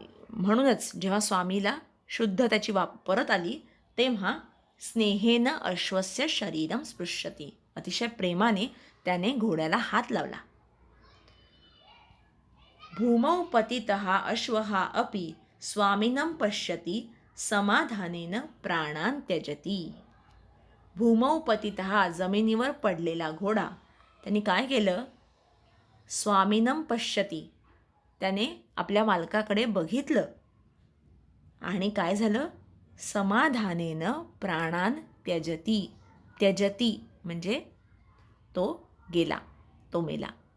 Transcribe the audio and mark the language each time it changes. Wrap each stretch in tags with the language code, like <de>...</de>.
<mr>म्हणूनच जेव्हा स्वामीला शुद्ध त्याची परत आली तेव्हा</mr> <sa>स्नेहेन अश्वस्य शरीरम स्पृश्यती,</sa> <mr>अतिशय प्रेमाने त्याने घोड्याला हात लावला.</mr> <sa>भूमौ पतितः अश्वः अपि स्वामिनं पश्यति समाधानेन प्राणान त्यजती. भूमौ पतितः,</sa> <mr>जमिनीवर पडलेला घोडा, त्यांनी काय केलं?</mr> <sa>स्वामिनं पश्यती,</sa> <mr>त्याने आपल्या मालकाकडे बघितलं आणि काय झालं?</mr> <sa>समाधानेनं प्राणान त्यजती.</sa> <mr>त्यजती म्हणजे तो गेला, तो मेला.</mr>